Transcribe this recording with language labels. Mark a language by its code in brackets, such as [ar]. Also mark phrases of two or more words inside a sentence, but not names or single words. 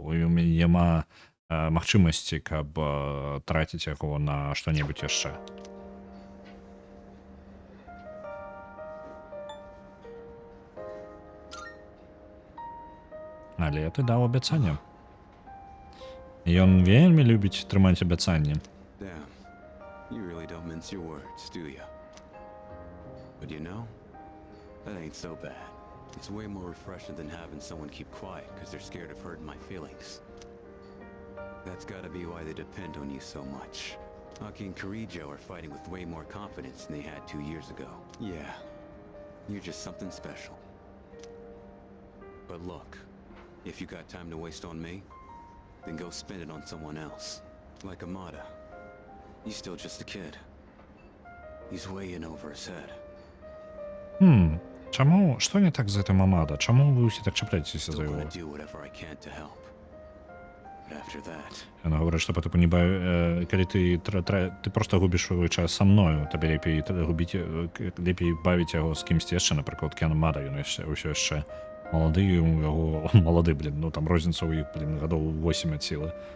[be] У мяне няма магчымасці, каб траціць яго на што-небудзь яшчэ. Але ты даў абяцанне. Ён вельмі любіць трымаць абяцанні. [en] Damn, you really don't mince your words, do you? But you know, that ain't so bad. It's way more refreshing than having someone keep quiet because they're scared of hurting my feelings. That's gotta be why they depend on you so much. Aki and Kirijo are fighting with way more confidence than they had 2 years ago. Yeah, you're just something special. But look, if you got time to waste on me, then go spend it on someone else. Like Amada. He's still just a kid. He's way in over his head. [be] Чаму? Што не так з гэтым Амада? Чаму вы ўсе так чапляецеся за яго? Ён гаворыць, што па тыпу не калі ты проста губіш свой час са мною, табе лепей бавіць яго з кімсьці яшчэ, напрыклад, Кен Амада, ён ўсё яшчэ малады, яго малады, ну там розніца ў іх, гадоў 8 ад сілы.